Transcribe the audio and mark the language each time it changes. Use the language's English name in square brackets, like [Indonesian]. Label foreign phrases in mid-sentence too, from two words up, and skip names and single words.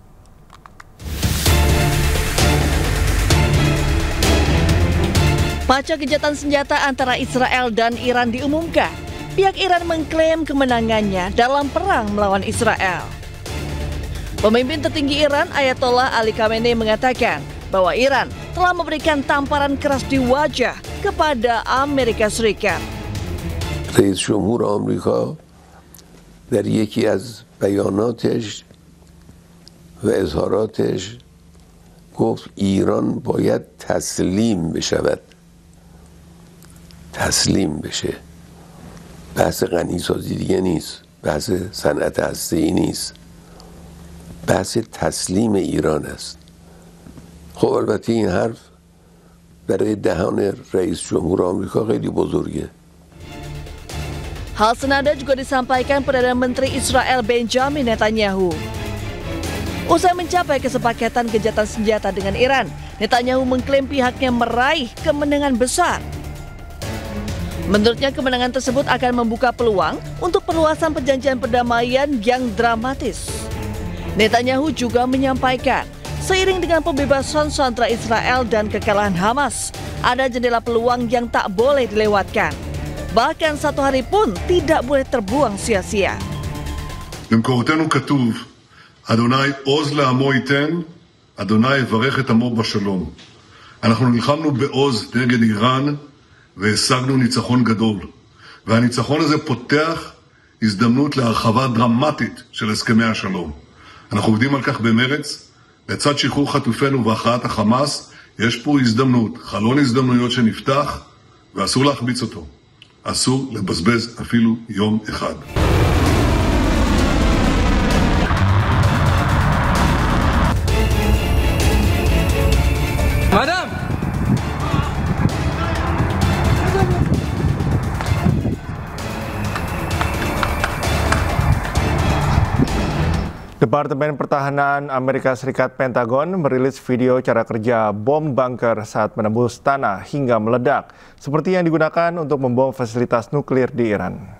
[Indonesian] Pasca gencatan senjata antara Israel dan Iran diumumkan, pihak Iran mengklaim kemenangannya dalam perang melawan Israel. Pemimpin tertinggi Iran, Ayatollah Ali Khamenei, mengatakan bahwa Iran telah memberikan tamparan keras di wajah kepada Amerika Serikat. [Persian] رئیس جمهور آمریکا در یکی از بیاناتش و اظهاراتش گفت ایران باید تسلیم بشود. تسلیم بشه. بحث غنیسازی دیگه نیست. بحث صنعت هسته‌ای نیست. بحث تسلیم ایران است. خب البته این حرف برای دهان رئیس جمهور آمریکا خیلی بزرگه. [Indonesian] Hal senada juga disampaikan Perdana Menteri Israel Benjamin Netanyahu. Usai mencapai kesepakatan gencatan senjata dengan Iran, Netanyahu mengklaim pihaknya meraih kemenangan besar. Menurutnya kemenangan tersebut akan membuka peluang untuk perluasan perjanjian perdamaian yang dramatis. Netanyahu juga menyampaikan, seiring dengan pembebasan sandera Israel dan kekalahan Hamas, ada jendela peluang yang tak boleh dilewatkan. Bahkan satu hari pun tidak boleh terbuang sia-sia. [Hebrew] במקורותינו כתוב, אדוני עוז לעמו ייתן, אדוני יברך את עמו בשלום. אנחנו נלחמנו בעוז נגד איראן והשגנו ניצחון גדול. והניצחון הזה פותח הזדמנות להרחבה דרמטית של הסכמי השלום. אנחנו עובדים על כך במרץ, לצד שחרור חטופינו והכרעת החמאס, יש פה הזדמנות, חלון הזדמנויות שנפתח, ואסור להחביץ אותו. אסור לבזבז אפילו יום אחד. [Indonesian] Madam! Departemen Pertahanan Amerika Serikat Pentagon merilis video cara kerja bom bunker saat menembus tanah hingga meledak, seperti yang digunakan untuk membom fasilitas nuklir di Iran.